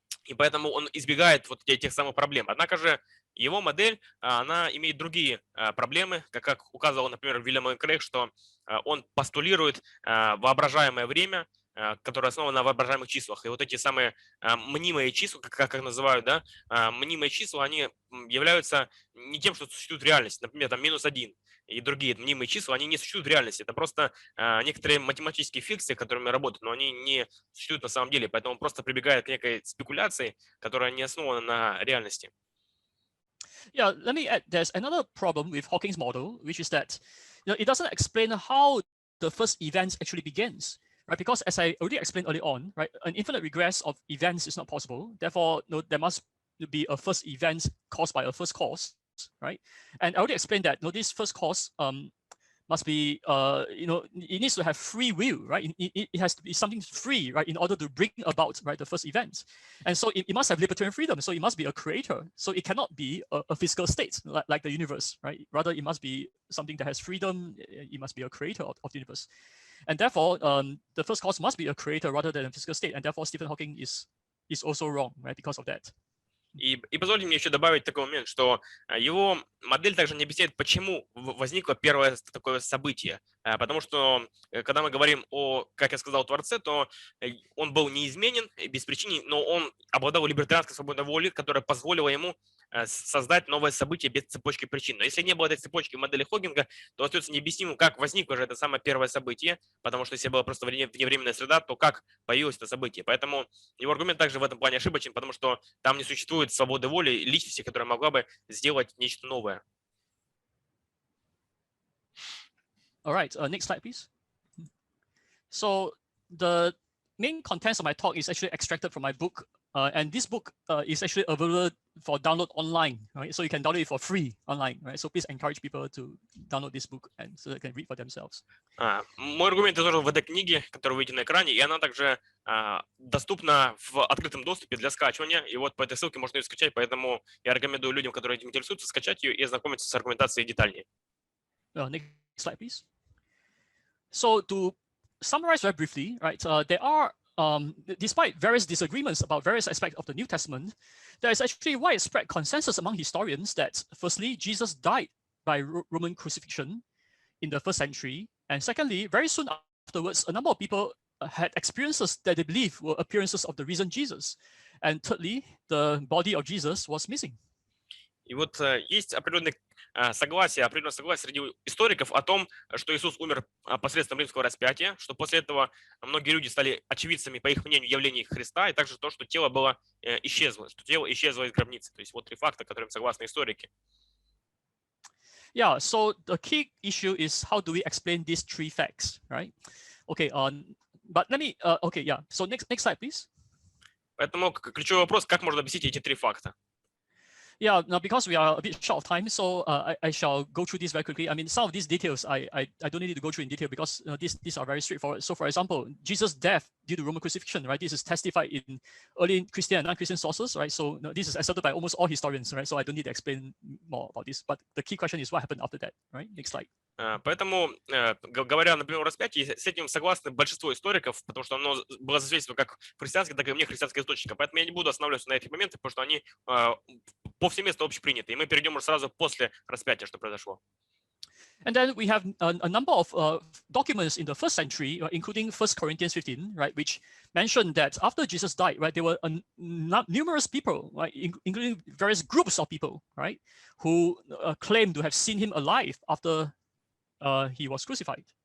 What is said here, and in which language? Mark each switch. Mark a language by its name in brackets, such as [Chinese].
[Russian] И поэтому он избегает вот этих самых проблем. Однако же его модель, она имеет другие проблемы, как указывал, например, Уильям Лейн Крейг, что он постулирует воображаемое время, которое основано на воображаемых числах. И вот эти самые мнимые числа, как их называют, да, мнимые числа, они являются не тем, что существует в реальности. Например, там -1 и другие мнимые числа, они не существуют в реальности. Это просто некоторые математические фикции, которыми работают, но они не существуют на самом деле. Поэтому он просто прибегает к некой спекуляции, которая не основана на реальности. [English] Yeah, let me add, there's another problem with Hawking's model, which is that it doesn't explain how the first event actually begins, right? Because as I already explained early on, right, an infinite regress of events is not possible. Therefore, there must be a first event caused by a first cause, right? And I already explained that this first cause must be, it needs to have free will, right? It has to be something free, right, in order to bring about, right, the first event. And so it must have libertarian freedom. So it must be a creator. So it cannot be a physical state like the universe, right? Rather, it must be something that has freedom. It must be a creator of the universe. And therefore, the first cause must be a creator rather than a physical state. And therefore, Stephen Hawking is also wrong, right, because of that. [Russian] И позвольте мне еще добавить такой момент, что его модель также не объясняет, почему возникло первое такое событие. Потому что, когда мы говорим о, как я сказал, Творце, то он был неизменен, без причины, но он обладал либертарианской свободной волей, которая позволила ему создать новое событие без цепочки причин. Но если не было этой цепочки в модели Хокинга, то остается необъяснимым, как возникло же это самое первое событие, потому что если была просто вневременная среда, то как появилось это событие. Поэтому его аргумент также в этом плане ошибочен, потому что там не существует свободы воли личности, которая могла бы сделать нечто новое. [English] All right, next slide, please. So the main contents of my talk is actually extracted from my book, and this book is actually available for download online, right? So you can download it for free online, right? So please encourage people to download this book and so they can read for themselves. [Russian] Мой аргумент изложен в этой книге, которую вы видите на экране, и она также доступна в открытом доступе для скачивания. И вот по этой ссылке можно ее скачать, поэтому я рекомендую людям, которые этим интересуются, скачать ее и ознакомиться с аргументацией детальнее. [English] Next slide, please. So to summarize very briefly, right? There are, despite various disagreements about various aspects of the New Testament, there is actually widespread consensus among historians that, firstly, Jesus died by Roman crucifixion in the 1st century, and secondly, very soon afterwards, a number of people had experiences that they believe were appearances of the risen Jesus, and thirdly, the body of Jesus was missing. [Russian] И вот есть определенное согласие среди историков о том, что Иисус умер посредством римского распятия, что после этого многие люди стали очевидцами, по их мнению, явлений Христа, и также то, что тело было исчезло, что тело исчезло из гробницы. То есть вот три факта, которым согласны историки. [English] Yeah, so the key issue is how do we explain these three facts, right? Okay, but let me, okay, yeah. So next slide, please. [Russian] Поэтому ключевой вопрос, как можно объяснить эти три факта? [English] Yeah, now because we are a bit short of time, so I shall go through this very quickly. I mean, some of these details I don't need to go through in detail because these are very straightforward. So, for example, Jesus' death due to Roman crucifixion, right? This is testified in early Christian and non-Christian sources, right? So this is accepted by almost all historians, right? So I don't need to explain more about this. But the key question is what happened after that, right? Next slide. [Russian] Поэтому, говоря, например, о распятии, с этим согласны большинство историков, потому что оно было засвидетельствовано как в христианских, так и вне христианских источниках. Поэтому я не буду останавливаться на этих моментах, потому что они повсеместно общеприняты. И мы перейдем уже сразу после распятия, что произошло. [English] And then we have a number of documents in the 1st century, including 1 Corinthians 15, right, which mentioned that after Jesus died, right, there were numerous people, right, including various groups of people, right, who claimed to have seen him alive after he was crucified.